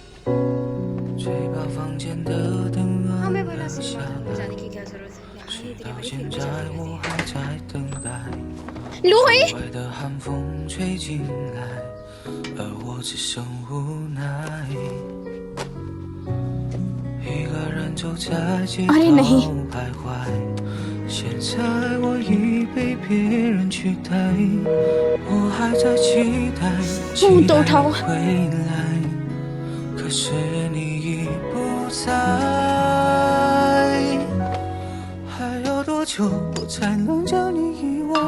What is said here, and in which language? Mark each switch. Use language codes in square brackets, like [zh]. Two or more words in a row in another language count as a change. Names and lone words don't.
[hi] हमें भला सिनेमा घर में जाने की क्या जरूरत है? यहाँ ही इतनी बड़ी फिल्में चलती रहती हैं। लोहुई, अरे नहीं। [zh] 现在我已被别人取代，我还在期待期待你回来，可是你已不在。还要多久我才能将你遗忘？